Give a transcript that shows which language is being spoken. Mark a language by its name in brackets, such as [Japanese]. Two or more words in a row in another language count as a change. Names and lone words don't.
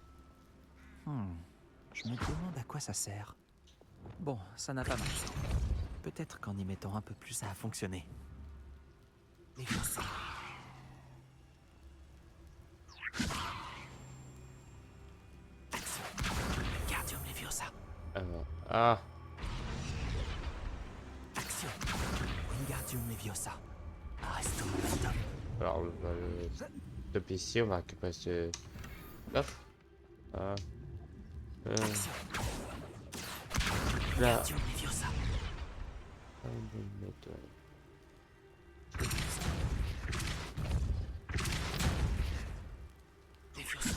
[French] Je me demande à quoi ça sert. Bon, ça n'a pas marché. Peut-être qu'en y mettant un peu plus, ça a fonctionné. Leviosa. Action. Wingardium Leviosa. Alors, ah, Action. Wingardium Leviosa. Arresto momentum. alors top ici, on va récupérer ce coffre. Ah, Action. là. Wingardium Leviosa. On va le mettre, Leviosa.